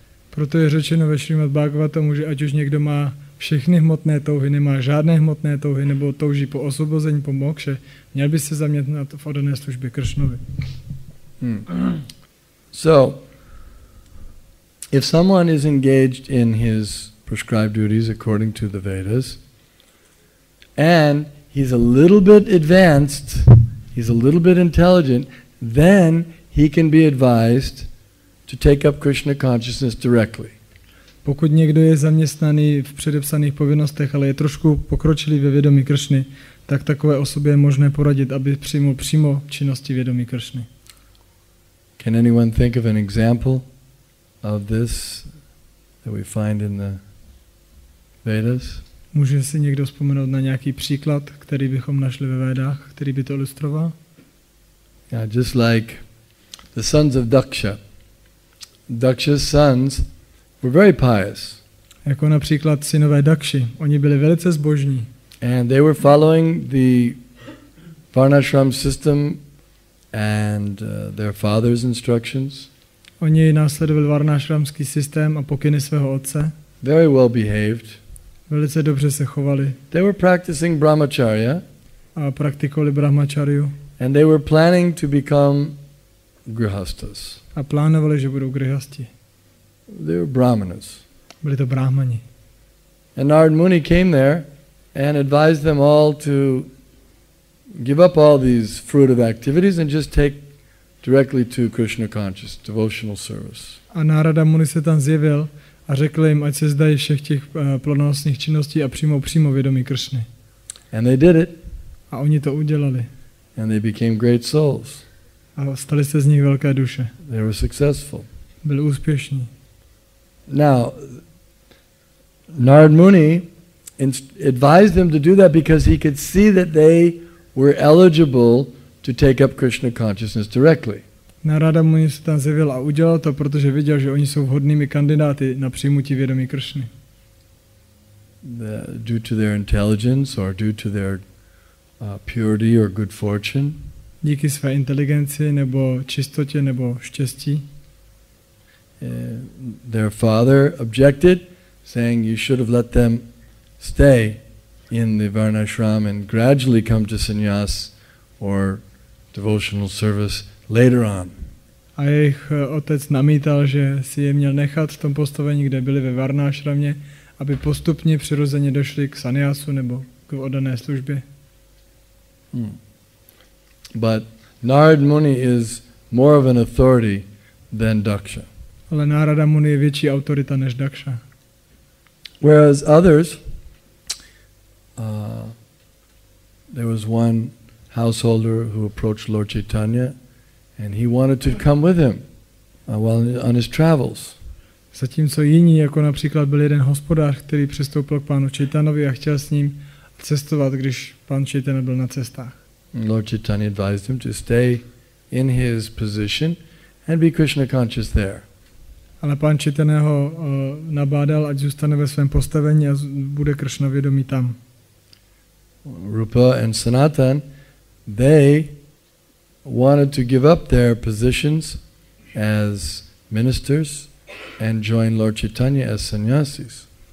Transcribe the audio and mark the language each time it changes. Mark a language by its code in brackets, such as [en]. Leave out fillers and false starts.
[cs] Proto je řečeno ve Šrímad Bhagavatamu, že ať už někdo má všechny hmotné touhy, nemá žádné hmotné touhy, nebo touží po osvobození, po mokše, měl by se zaměřit v oddané službě Kršnovi. [en] So, if someone is engaged in his prescribed duties according to the Vedas, and he's a little bit advanced, he's a little bit intelligent, then he can be advised to take up Krishna consciousness directly. [cs] Pokud někdo je zaměstnaný v předepsaných povinnostech, ale je trošku pokročilý ve vědomí Kršny, tak takové osobě je možné poradit, aby přijmul přímo činnosti vědomí Kršny. [en] Can anyone think of an example of this that we find in the Vedas? [cs] Může si někdo vzpomenout na nějaký příklad, který bychom našli ve Védách, který by to ilustroval? [en] Yeah, just like the sons of Daksha. Daksha's sons were very pious. [cs] Jako například synové Dakši. Oni byli velice zbožní. [en] And they were following the varnashram system and their father's instructions. [cs] Oni následovali varnášramský systém a pokyny svého otce. [en] Very well behaved. [cs] Velice dobře se chovali. [en] They were practicing brahmacharya. [cs] A praktikovali brahmacharyu. [en] And they were planning to become grihastas. [cs] A plánovali, že budou grihasti. [en] They were brahmanas. [cs] Byli to brahmani. [en] And Narad Muni came there and advised them all to give up all these fruitive activities and just take directly to Krishna conscious, devotional service. [cs] A Narada Muni se tam zjevil a řekl jim, ať se zdají všech těch plnohodnotných činností a přímo vědomí Kršny. [en] And they did it. [cs] A oni to udělali. [en] And they became great souls. [cs] A stali se z nich velké duše. [en] They were successful. [cs] Byli úspěšní. [en] Now, Narad Muni advised them to do that because he could see that they were eligible to take up Krishna consciousness directly. [cs] Narada Muni se tam zjevil a udělal to, protože viděl, že oni jsou vhodnými kandidáty na přijmutí vědomí Kršny. [en] Due to their intelligence or due to their purity or good fortune. [cs] Díky své inteligenci nebo čistotě nebo štěstí. [en] Their father objected, saying you should have let them stay in the varnashram and gradually come to sannyas or devotional service later on. [cs] A jejich otec namítal, že si je měl nechat v tom postavení, kde byli ve varnášramě, aby postupně přirozeně došli k sannyásu nebo k oddané službě. [en] But Narad Muni is more of an authority than Daksha. [cs] Ale Narada Muni je větší autorita než Daksha. [en] Whereas others, there was one householder who approached Lord Chaitanya and he wanted to come with him while on his travels. [cs] Zatímco jiní, jako například byl jeden hospodář, který přistoupil k pánu Chaitanovi a chtěl s ním cestovat, když pán Chaitanya byl na cestách. [en] Lord Chaitanya advised him to stay in his position and be Krishna conscious there. [cs] Ale pán Chaitanya ho nabádal, ať zůstane ve svém postavení a bude Kršna vědomí tam. [en] Rupa and Sanatan, they wanted to give up their positions as ministers and join Lord Chaitanya as sannyasis.